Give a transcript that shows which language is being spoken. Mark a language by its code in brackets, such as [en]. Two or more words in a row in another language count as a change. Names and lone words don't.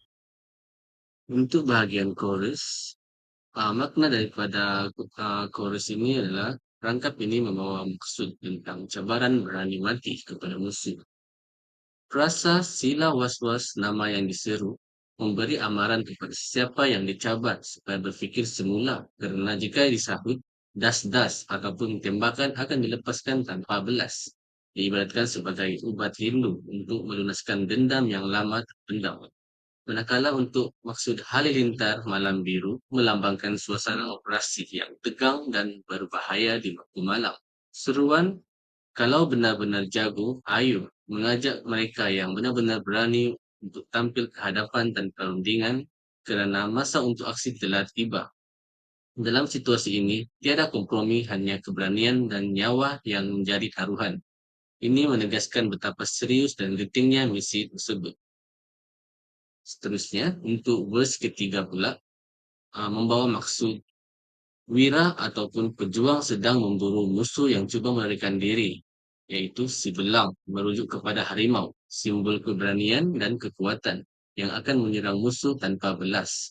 [ms] Untuk bahagian chorus, makna daripada chorus ini adalah rangkap ini membawa maksud tentang cabaran berani mati kepada musuh. Rasa sila was-was nama yang diseru memberi amaran kepada siapa yang dicabar supaya berfikir semula, kerana jika disahut, das-das ataupun tembakan akan dilepaskan tanpa belas. Diibaratkan sebagai ubat rindu untuk melunaskan dendam yang lama terpendam. Manakala untuk maksud halilintar malam biru melambangkan suasana operasi yang tegang dan berbahaya di waktu malam. Seruan, kalau benar-benar jago, ayo mengajak mereka yang benar-benar berani untuk tampil ke hadapan tanpa rundingan kerana masa untuk aksi telah tiba. Dalam situasi ini, tiada kompromi, hanya keberanian dan nyawa yang menjadi taruhan. Ini menegaskan betapa serius dan gentingnya misi tersebut. Seterusnya, untuk verse ketiga pula, membawa maksud wira ataupun pejuang sedang memburu musuh yang cuba melarikan diri, iaitu si belang, merujuk kepada harimau, simbol keberanian dan kekuatan yang akan menyerang musuh tanpa belas.